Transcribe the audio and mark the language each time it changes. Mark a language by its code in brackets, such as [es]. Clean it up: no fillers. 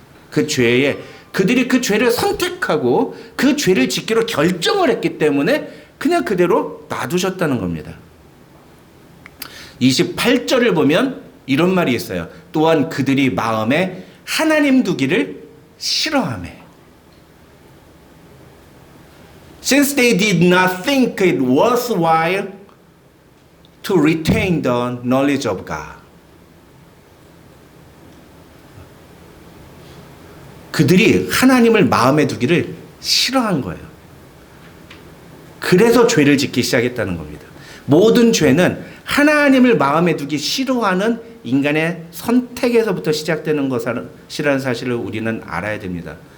[ko] 그 죄에 그들이 그 죄를 선택하고 그 죄를 짓기로 결정을 했기 때문에 그냥 그대로 놔두셨다는 겁니다. 28절을 보면 이런 말이 있어요. 또한 그들이 마음에 하나님 두기를 싫어하매. [en] Since they did not think it worthwhile to retain the knowledge of God. [ko] 그들이 하나님을 마음에 두기를 싫어한 거예요. 그래서 죄를 짓기 시작했다는 겁니다. 모든 죄는 하나님을 마음에 두기 싫어하는 인간의 선택에서부터 시작되는 것이라는 사실을 우리는 알아야 됩니다.